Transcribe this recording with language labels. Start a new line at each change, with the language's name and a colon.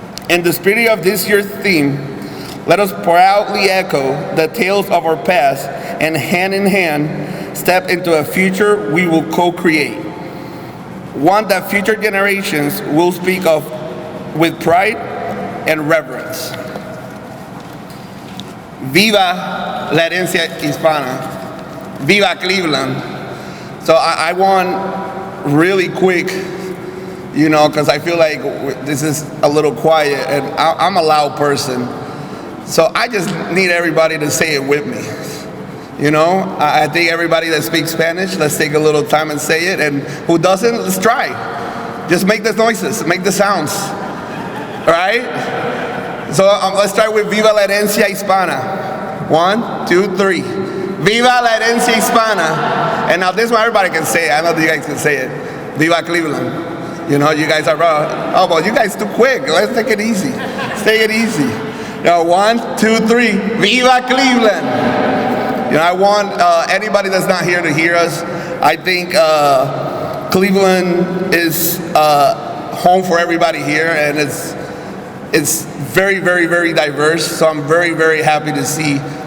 English: In the spirit of this year's theme, let us proudly echo the tales of our past and hand in hand step into a future we will co-create. One that future generations will speak of with pride and reverence.
Spanish: Viva la herencia hispana. Viva Cleveland.
English: So I want really quick, because I feel like this is a little quiet and I'm a loud person. So I just need everybody to say it with me. I think everybody that speaks Spanish, let's take a little time and say it. And who doesn't, let's try. Just make the noises, make the sounds. All right? So let's start with
Spanish: Viva la herencia hispana.
English: 1, 2, 3.
Spanish: Viva la herencia hispana.
English: And now this one everybody can say it. I know that you guys can say it.
Spanish: Viva Cleveland.
English: You guys are raw. Oh, well, you guys too quick. Let's take it easy. Let's take it easy. 1, 2, 3.
Spanish: Viva Cleveland.
English: I want anybody that's not here to hear us. I think Cleveland is home for everybody here, and it's very, very, very diverse. So I'm very, very happy to see